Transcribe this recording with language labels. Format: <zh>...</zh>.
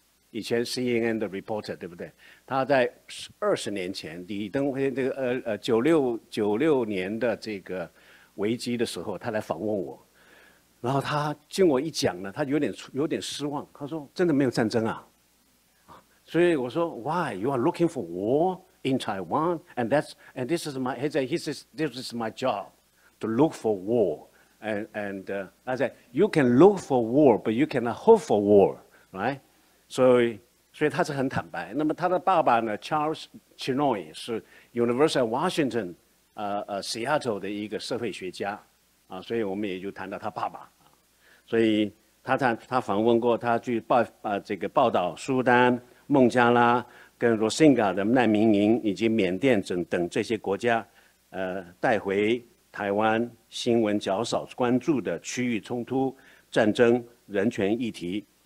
<zh>以前 CNN 的 reporter 对不对？他在20年前李登辉这个96年的这个危机的时候，他来访问我，然后他经我一讲呢，他有点失望，他说真的没有战争啊，所以我说</zh> <en>Why you are looking for war in Taiwan and this is my job， look for war. And I said, you can look for war, but you cannot hope for war, right?</en> <zh>所以他是很坦白。那么他的爸爸呢 ，Charles Chinoy 是 University of Washington Seattle 的一个社会学家啊，所以我们也就谈到他爸爸。所以他访问过，他去这个报道苏丹、孟加拉跟罗兴亚的难民营以及缅甸等这些国家，带回台湾新闻较少关注的区域冲突、战争、人权议题。</zh>